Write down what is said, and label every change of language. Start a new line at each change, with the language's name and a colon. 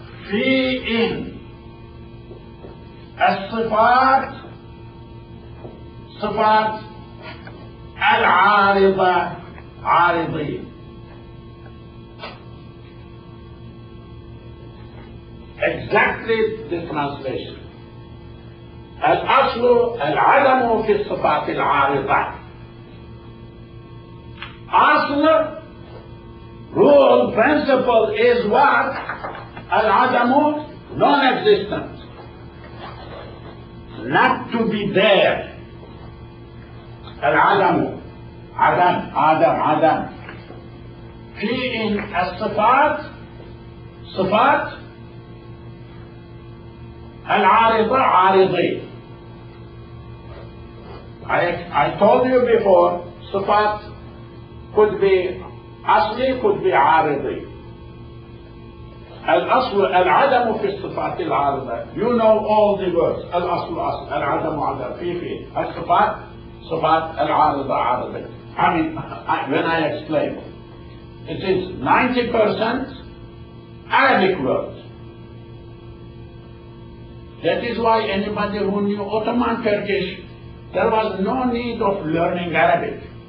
Arabic: في إن الصفات صفات العارضة عارضين.
English: Exactly the translation.
Arabic: الأصل العدم في الصفات العارضة.
English: أصل rule principle is what? العدم non-existent, not to be there.
Arabic: العدم عدم في إن الصفات صفات العارضة عارضين.
English: I told you before, صفات could be أصلي could be عارضي.
Arabic: الأصل العدم في الصفات العارضة.
English: You know all the words.
Arabic: الأصل أصل، العدم عدم، في الصفات صفات العارضة عارضي.
English: I mean, when I explain, it is 90% Arabic words. That is why anybody who knew Ottoman Turkish, there was no need of learning Arabic.